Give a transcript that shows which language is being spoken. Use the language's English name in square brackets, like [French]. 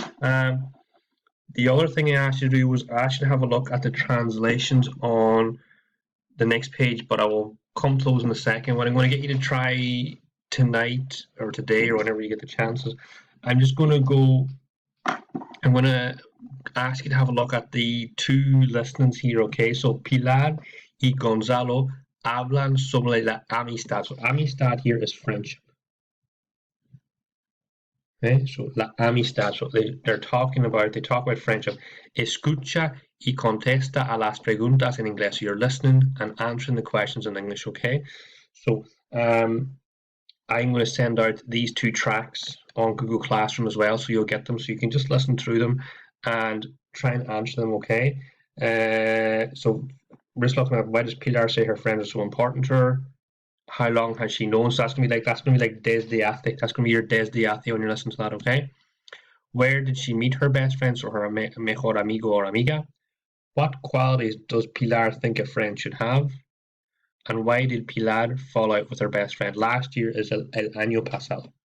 [English] The other thing I asked you to do was I asked you to have a look at the translations on the next page, but I will come to those in a second. What I'm going to get you to try tonight or today or whenever you get the chances, I'm going to ask you to have a look at the 2 listenings here. Okay, so [Spanish] Pilar y Gonzalo hablan sobre la amistad. [English] So amistad here is friendship. Okay, so [Spanish] la amistad. [English] So they talk about friendship. [Spanish] Escucha y contesta a las preguntas en inglés. [English] So you're listening and answering the questions in English. Okay, so I'm going to send out these 2 tracks. on Google Classroom as well, so you'll get them. So you can just listen through them and try and answer them, okay? So we're just looking at, why does Pilar say her friends are so important to her? How long has she known? So that's gonna be like [Spanish] desde hace. [English] That's gonna be your desde hace when you're listening to that, okay? Where did she meet her best friends or her [Spanish] mejor amigo [English] or [Spanish] amiga? [English] What qualities does Pilar think a friend should have? And why did Pilar fall out with her best friend? Last year is [Spanish] el año pasado.